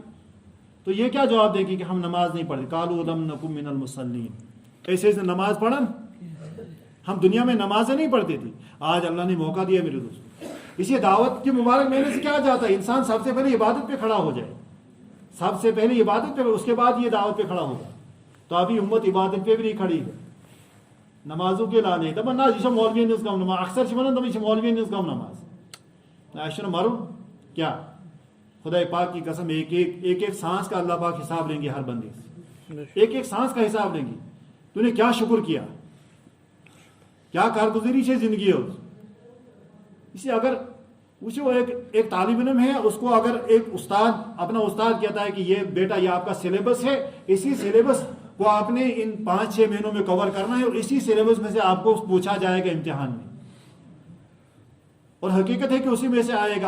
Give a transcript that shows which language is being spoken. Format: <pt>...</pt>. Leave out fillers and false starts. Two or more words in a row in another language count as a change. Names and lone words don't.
<ur>تو یہ کیا جواب دے گی کہ ہم نماز نہیں پڑھتے,</ur> <ar>قالوا لم نکن من المصلین,</ar> <ur>ایسے نماز پڑھن, ہم دنیا میں نمازیں نہیں پڑھتے تھے. آج اللہ نے موقع دیا میرے دوست. اسی دعوت کی مبارک مہینے سے کیا چاہتا ہے انسان سب سے پہلے عبادت پہ کھڑا ہو جائے, سب سے پہلے عبادت پہ, اس کے بعد یہ دعوت پہ کھڑا ہوگا. تو ابھی امت عبادت پہ بھی نہیں کھڑی ہے, نمازوں کے لانے</ur> <ks>دپان نہ یہ مولوی نز کم نماز, اکثر ونان دپان یہ مولوی نز کم نماز.</ks> <ur>ایسا مرن کیا, خدا پاک کی قسم ایک ایک سانس کا اللہ پاک حساب لیں گے ہر بندے سے, ایک ایک سانس کا حساب لیں گے. تو نے کیا شکر کیا, کیا کارگزاری سے زندگی ہے. اسی اگر وہ ایک طالب علم ہے, اس کو اگر ایک استاد, اپنا استاد کہتا ہے کہ یہ بیٹا یہ آپ کا سلیبس ہے, اسی سلیبس کو آپ نے ان 5-6 مہینوں میں کور کرنا ہے, اور اسی سلیبس میں سے آپ کو پوچھا جائے گا امتحان میں, اور حقیقت ہے کہ اسی میں سے آئے گا.</ur>